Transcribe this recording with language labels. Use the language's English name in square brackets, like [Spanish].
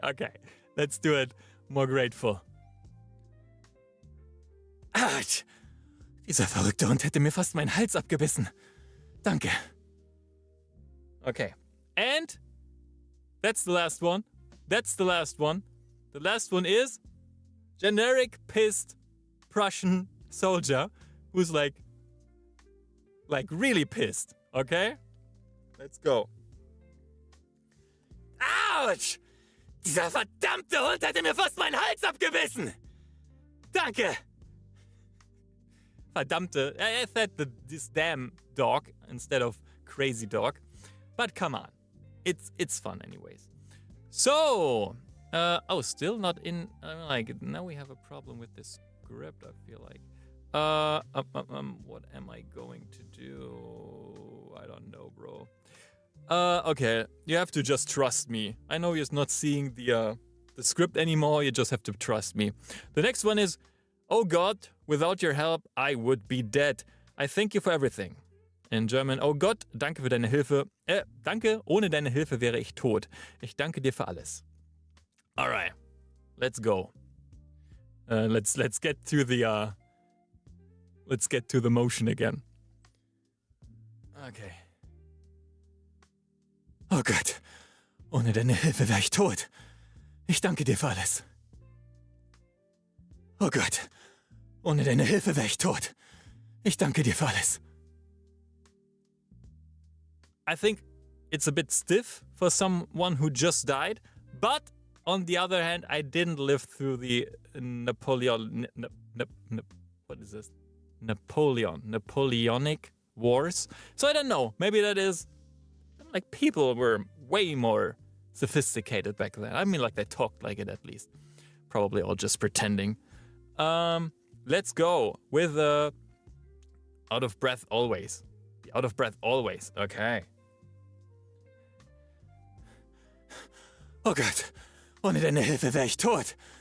[English] Okay, let's do it more grateful. [German] Autsch! Dieser verrückte Hund hätte mir fast meinen Hals abgebissen. Danke. [English] Okay, and that's the last one. The last one is generic pissed Prussian soldier who's like really pissed. Okay? Let's go. [German] Autsch! Dieser verdammte Hund hätte mir fast meinen Hals abgebissen! Danke! Verdammte. [English] I said this damn dog instead of crazy dog. But come on. It's fun anyways. So, still not in, now we have a problem with this script, I feel like. What am I going to do? I don't know, bro. Okay, you have to just trust me. I know you're not seeing the script anymore, you just have to trust me. The next one is, oh God, without your help, I would be dead. I thank you for everything. In German, [German] oh Gott, danke für deine Hilfe. Danke, ohne deine Hilfe wäre ich tot. Ich danke dir für alles. [English] Alright, let's go. Let's get to the motion again. Okay. [German] Oh Gott, ohne deine Hilfe wäre ich tot. Ich danke dir für alles. Oh Gott, ohne deine Hilfe wäre ich tot. Ich danke dir für alles. [English] I think it's a bit stiff for someone who just died, but on the other hand, I didn't live through the Napoleonic Wars, so I don't know. Maybe that is like people were way more sophisticated back then. I mean, like they talked like it at least. Probably all just pretending. Let's go with out of breath always. The out of breath always. Okay. [German] Oh Gott, ohne deine Hilfe wäre ich tot.